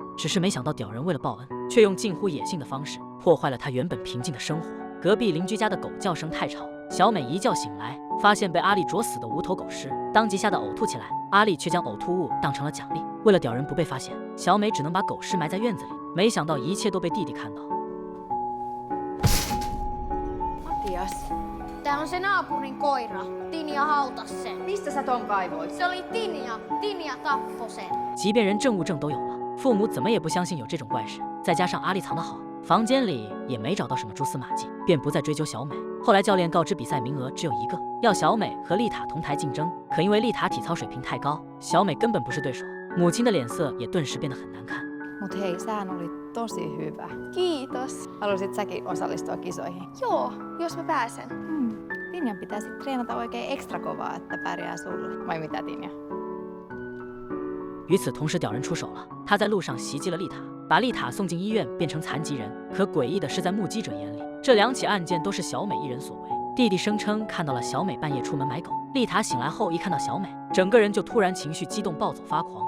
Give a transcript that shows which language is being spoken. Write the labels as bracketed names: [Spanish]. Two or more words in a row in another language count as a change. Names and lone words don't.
[Chinese] 只是没想到屌人为了报恩，却用近乎野性的方式破坏了他原本平静的生活。隔壁邻居家的狗叫声太吵，小美一觉醒来，发现被阿力啄死的无头狗尸，当即吓得呕吐起来。阿力却将呕吐物当成了奖励。为了屌人不被发现，小美只能把狗尸埋在院子里。没想到一切都被弟弟看到。 [Finnish] Matias, tää on se naapurin koira. Tinja hautas sen. Mistä sä ton kaivoit? Se oli Tinja. Tinja tappoi sen. [Chinese] 即便人证物证都有了，父母怎么也不相信有这种怪事。再加上阿力藏得好，房间里也没找到什么蛛丝马迹，便不再追究小美。后来教练告知比赛名额只有一个，要小美和丽塔同台竞争。可因为丽塔体操水平太高，小美根本不是对手。母亲的脸色也顿时变得很难看。 [Finnish] Mut hei, sähän oli tosi hyvä. Kiitos. Haluaisit säkin osallistua kisoihin? Joo, jos mä pääsen. Tinjan pitäisi treenata oikein ekstra kovaa, että pärjää sulle. Vai mitä, Tinja? [Chinese] 与此同时，屌人出手了，他在路上袭击了丽塔，把丽塔送进医院，变成残疾人。可诡异的是，在目击者眼里，这两起案件都是小美一人所为。弟弟声称看到了小美半夜出门买狗，丽塔醒来后一看到小美，整个人就突然情绪激动，暴走发狂。